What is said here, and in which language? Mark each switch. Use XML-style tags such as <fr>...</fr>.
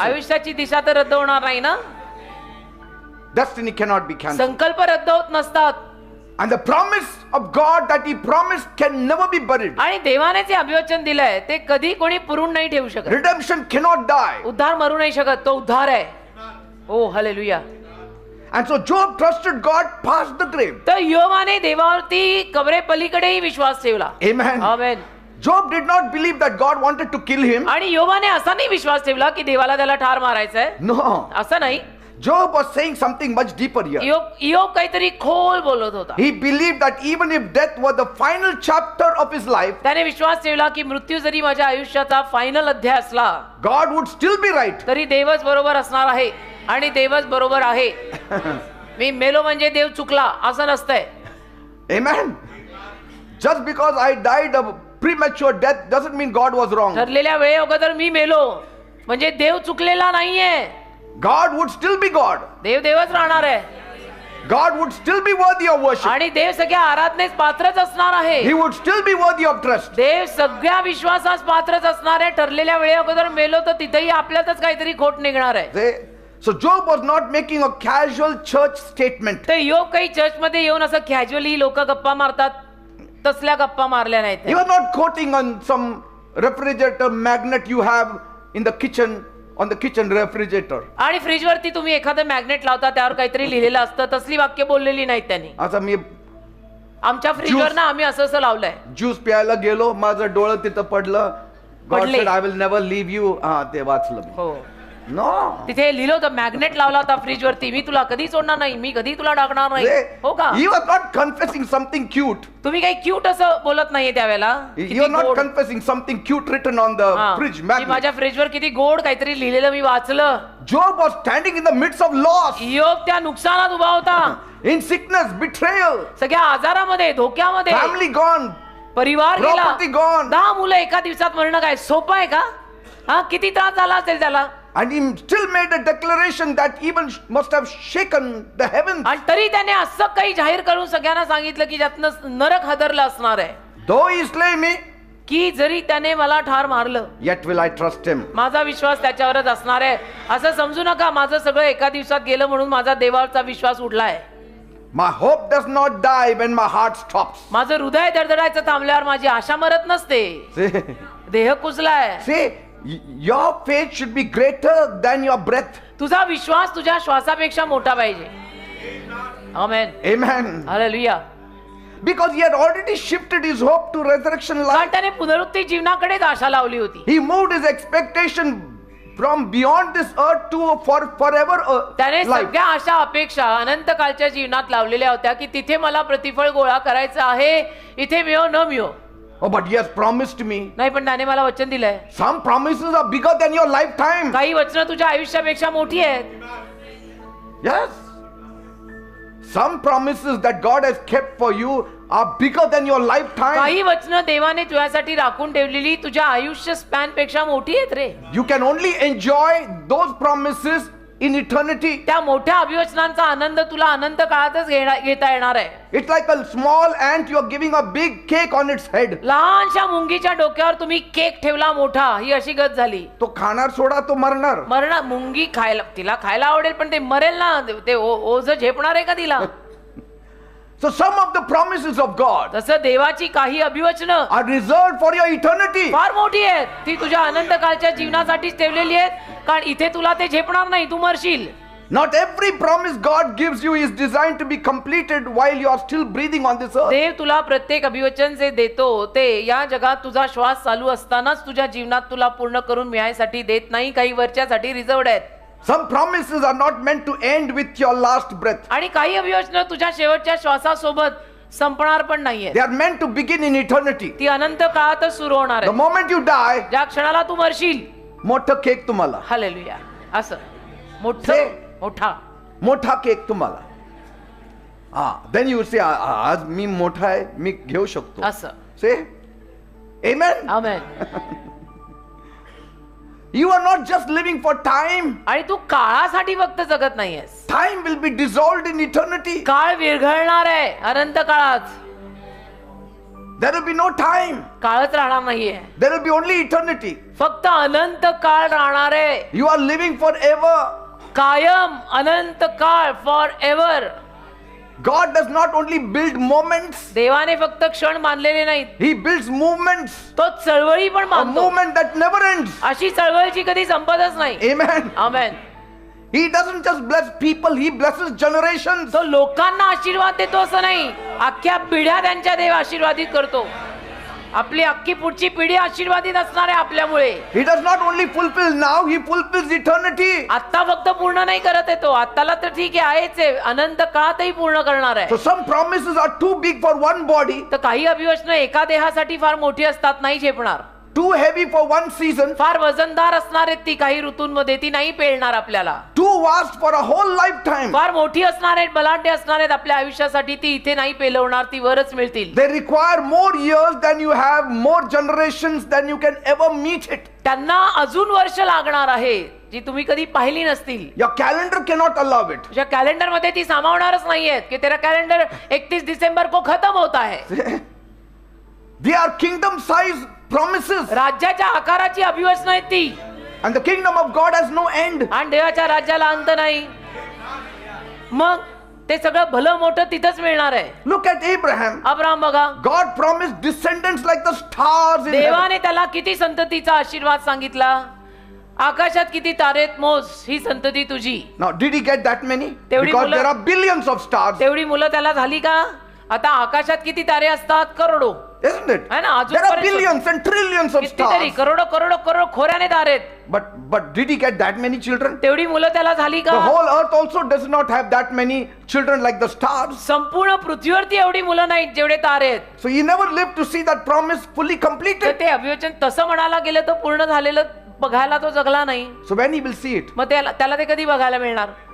<mr>आयुष्याची दिशा तर रद्द होणार नाही ना.</mr> <en>Destiny cannot be cancelled.</en> <mr>संकल्प रद्द होत नसतात.</mr> <en>And the promise of God that He promised can never be buried.</en> <mr>आणि देवाने जे अभिवचन दिलंय ते कधी कोणी पुरून नाही ठेवू शकत.</mr> <en>Redemption cannot die.</en> <mr>उद्धार मरू नाही शकत, तो उद्धार आहे. ओ hallelujah.</mr> <en>And so Job trusted God past the grave.</en> <mr>तर योबाने देवावरती कबरे पलीकडेही विश्वास ठेवला.</mr> <en>Amen.</en> <mr>Amen.</mr> <en>Job did not believe that God wanted to kill him.</en> <mr>आणि योबाने असा नाही विश्वास ठेवला की देवाला त्याला ठार मारायचंय.</mr> <en>No.</en> <mr>असं नाही.</mr> <en>Job was saying something much deeper here.</en> <mr>योब काहीतरी खोल बोलत होता.</mr> <en>He believed that even if death was the final chapter of his life,</en> <mr>त्याने विश्वास ठेवला की मृत्यू जरी माझ्या आयुष्याचा फायनल अध्याय असला</mr> <en>God would still be right.</en> <mr>तरी देवच बरोबर असणार आहे आणि देवच बरोबर आहे. मी मेलो म्हणजे देव चुकला असं नसतंय.</mr> <en>Amen. Just because I died a premature death doesn't mean God was wrong.</en> <mr>ठरलेल्या वेळे अगोदर मी मेलो म्हणजे देव चुकलेला नाहीये.</mr> <en>God would still be God.</en> <mr>देव देवच राहणार आहे.</mr> <en>God would still be worthy of worship.</en> <mr>आणि देव सगळ्या आराधनेस पात्रच असणार आहे.</mr> <en>He would still be worthy of trust.</en> <mr>देव सगळ्या विश्वासास पात्रच असणार आहे. ठरलेल्या वेळे अगोदर मेलो तर तिथेही आपल्यातच काहीतरी खोट निघणार आहे.</mr> <en>So Job was not making a casual church statement.</en> <mr>ते योग काही चर्च मध्ये येऊन असं कॅज्युअली लोक गप्पा मारतात तसल्या गप्पा मारल्या</mr> <en>He</en> <mr>नाहीत.</mr> <en>was not quoting on some refrigerator magnet you have in the kitchen, on the kitchen refrigerator.</en> <mr>आणि फ्रीज वरती तुम्ही एखादं मॅग्नेट लावता त्यावर काहीतरी लिहिलेलं असतं तसली वाक्य बोललेली नाहीत त्यांनी. आता मी आमच्या फ्रीजवर ना आम्ही असं लावलंय. ज्यूस प्यायला गेलो, माझं डोळं तिथं पडलं.</mr> <en>God</en> <mr>पडले.</mr> <en>said I will never leave you.</en> <mr>हा ते वाचलं मी. हो.</mr> <en>No.</en> <mr>तिथे लिहिलं होतं मॅग्नेट लावला होता फ्रीज वरती, मी तुला कधी सोडणार नाही, मी कधी तुला टाकणार नाही. हो का?</mr> <en>He was not confessing something cute.</en> <mr>तुम्ही काही क्यूट असं बोलत नाहीये त्यावेळेला.</mr> <en>He was not confessing something cute written on the fridge magnet.</en> <mr>माझ्या फ्रीजवर किती गोड काहीतरी लिहिलेलं मी वाचलं.</mr> <en>Job was standing in the midst of loss,</en> <mr>योग त्या नुकसानात उभा होता.</mr> <en>in sickness, betrayal,</en> <mr>सगळ्या आजारामध्ये, धोक्यामध्ये,</mr> <en>family gone,</en> <mr>परिवार गेला,</mr> <en>property gone.</en> <mr>10 मुलं एका दिवसात मरणं काय सोपं आहे का? हा किती त्रास झाला असेल त्याला.</mr> <en>And he still made a declaration that even must have shaken the heavens.</en> <mr>आणि तरी त्याने असं काही जाहीर करून सगळ्यांना सांगितलं की ज्यातनं नरक हादरला असणार आहे.</mr> <en>Though he slay me,</en> <mr>की जरी त्याने मला ठार मारलं</mr> <en>yet will I trust him.</en> <mr>माझा विश्वास त्याच्यावरच असणार आहे. असं समजू नका माझं सगळं एका दिवसात गेलं म्हणून माझा देवावरचा विश्वास उडलाय.</mr> <en>My hope does not die when my heart stops.</en> <mr>माझं हृदय धडधडायचं थांबल्यावर माझी आशा मरत नसते.</mr> <en>See,</en> <mr>देह कुजलाय.</mr> <en>see, your faith should be greater than your breath.</en> <mr>तुझा विश्वास तुझ्या श्वासापेक्षा मोठा पाहिजे. आमेन.</mr> <en>Amen.</en> <mr>Hallelujah.</mr> <en>Because he had already shifted his hope to resurrection</en> <mr>कारण</mr> <en>life.</en> <mr>त्याने पुनरुत्थान जीवनाकडेच आशा लावली होती.</mr> <en>He moved his expectation from beyond this earth to forever</en> <mr>त्याने</mr> <en>life.</en> <mr>सगळ्या आशा अपेक्षा अनंत कालच्या जीवनात लावलेल्या होत्या की तिथे मला प्रतिफळ गोळा करायचं आहे, इथे मिळो न मिळो.</mr> <en>Oh, but he has promised me.</en> <mr>नाही पण त्याने मला वचन दिलंय.</mr> <en>Some promises are bigger than your lifetime.</en> <mr>काही वचनं तुझ्या आयुष्यापेक्षा मोठी आहेत.</mr> <en>Yes. Some promises that God has kept for you are bigger than your lifetime.</en> <mr>काही वचनं देवाने तुझ्यासाठी राखून ठेवलेली तुझ्या आयुष्य स्पॅन पेक्षा मोठी आहेत रे.</mr> <en>You can only enjoy those promises in eternity.</en> <mr>त्या मोठ्या अभिवचनांचा आनंद तुला अनंत काळातच घेता येणार आहे. It's like a small ant, you are giving a big cake on its head. लहानशा मुंगीच्या डोक्यावर तुम्ही केक ठेवला मोठा, ही अशी गत झाली. तो खाणार सोडा, तो मरणार. मरणार. मुंगी खायला तिला खायला आवडेल पण ते मरेल ना, ते ओझ झेपणार आहे का तिला?</mr> <en>So some of the promises of God</en> <mr>तसं देवाची काही अभिवचनं</mr> <en>are reserved for your eternity.</en> <mr>फार मोठी आहेत. ती तुझ्या अनंत काळच्या जीवनासाठीच ठेवलेली आहेत, कारण इथे तुला ते झेपणार नाही, तू मरशील.</mr> <en>Not every promise God gives you is designed to be completed while you are still breathing on this earth.</en> <mr>देव तुला प्रत्येक अभिवचन जे देतो ते या जगात तुझा श्वास चालू असतानाच तुझ्या जीवनात तुला पूर्ण करून मिळायसाठी देत नाही. काही वरच्यासाठी रिझर्वड आहेत.</mr> <en>Some promises are not meant to end with your last breath.</en> <mr>आणि काही अभिवचनं तुझ्या शेवटच्या श्वासासोबत संपणार पण नाहीये.</mr> <en>They are meant to begin in eternity.</en> <mr>ती अनंत काळातच सुरू होणार</mr> <en>The</en> <mr>आहे.</mr> <en>moment you die,</en> <mr>ज्या क्षणाला तू मरशील, मोठा केक तुम्हाला. हालेलुया. असं मोठं</mr> <en>Say.</en> <mr>मोठा मोठा केक तुम्हाला.</mr> <en>Then you say,</en> <mr>आज मी मोठा आहे, मी घेऊ शकतो. असं.</mr> <en>Say, Amen.</en> <mr>Amen.</mr> <en>You are not just living for time.</en> <mr>आणि तू काळासाठी फक्त जगत नाहीयेस.</mr> <en>Time will be dissolved in eternity.</en> <mr>काळ विरघळणार आहे अनंत काळात.</mr> <en>There will be no time.</en> <mr>काळच राहणार नाहीये.</mr> <en>There will be only eternity.</en> <mr>फक्त अनंत काळ राहणार आहे.</mr> <en>You are living forever.</en> <mr>कायम, अनंत काळ, for ever.</mr> <en>God does not only build moments,</en> <mr>देवाने फक्त क्षण मानलेले नाहीत,</mr> <en>He builds movements,</en> <mr>तो चळवळी पण</mr> <en>a</en> <mr>मानतो.</mr> <en>movement that never ends.</en> <mr>अशी चळवळीची कधी संपतच नाही.</mr> <en>Amen.</en> <mr>Amen.</mr> <en>He doesn't just bless people, He blesses generations.</en> <mr>तो लोकांना आशीर्वाद देतो असं नाही, अख्ख्या पिढ्या त्यांच्या देव आशीर्वादित करतो. आपली अख्खी पुढची पिढी आशीर्वादित असणार आहे आपल्यामुळे.</mr> <en>He does not only fulfill now, He fulfills eternity.</en> <mr>आता फक्त पूर्ण नाही करत आहे तो, आत्ताला तर ठीक आहे आहेच आहे, अनंत काळातही पूर्ण करणार आहे.</mr> <en>So some promises are too big for one body,</en> <mr>तर काही अभिवचनं एका देहासाठी फार मोठी असतात, नाही झेपणार.</mr> <en>too heavy for one season,</en> <mr>फार वजनदार असणार आहेत ती काही ऋतूंमध्ये, ती नाही पेलणार आपल्याला.</mr> <en>too vast for a whole lifetime.</en> <mr>फार मोठी असणार आहेत, बलाढ्य असणार आहेत आपल्या आयुष्यासाठी, ती इथे नाही पेलवणार, ती वरच मिळतील.</mr> <en>They require more years than you have, more generations than you can ever meet it.</en> <mr>त्यांना अजून वर्ष लागणार आहे जी तुम्ही कधी पाहिली नसतील.</mr> <en>Your calendar cannot allow it.</en> <mr>तुझ्या कॅलेंडर मध्ये ती सामावणारच नाहीयेत की</mr> <hi>तेरा कॅलेंडर 31 दिसंबर को खत्म होता है.</hi> <en>They are kingdom size promises,</en> <mr>राज्याच्या आकाराची अभिवचनं आहेत ती,</mr> <en>and the kingdom of God has no end.</en> <mr>आणि देवाच्या राज्याला अंत नाही. मग ते सगळं भलं मोठं तिथंच मिळणार आहे.</mr> <en>Look at Abraham.</en> <mr>अब्राहम बघा,</mr> <en>God promised descendants like the stars in heaven.</en> <mr>देवाने त्याला किती संततीचा आशीर्वाद सांगितला. आकाशात किती तारेत मोज, ही संतती तुझी.</mr> <en>Now, did he get that many?</en> <mr>तेवढी</mr> <en>Because</en> <mr>मुलं-</mr> <en>there are billions of stars,</en> <mr>तेवढी मुलं त्याला झाली का? आता आकाशात किती तारे असतात? करोडो.</mr> <en>isn't it?</en> <hi>है ना? अजून</hi> <en>There are</en> <mr>पर्यंत-</mr> <en>billions and trillions of</en> <mr>कितीतरी</mr> <en>stars.</en> <mr>करोडो करोडो करोडो खोऱ्याने तारे आहेत.</mr> <en>But did he get that many children?</en> <mr>तेवढी मुलं त्याला झाली</mr> <en>The</en> <mr>का?</mr> <en>whole earth also does not have that many children like the stars.</en> <mr>संपूर्ण पृथ्वीवरती एवढी मुलं नाहीत जेवढे तारे आहेत.</mr> <en>So he never lived to see that promise fully</en> <mr>तर</mr> <en>completed.</en> <mr>ते अभिवचन तसं म्हणायला गेलं तर पूर्ण झालेलं बघायला तो जगला नाही.</mr> <en>So when he will see it</en> <mr>मग त्याला ते कधी बघायला मिळणार?</mr>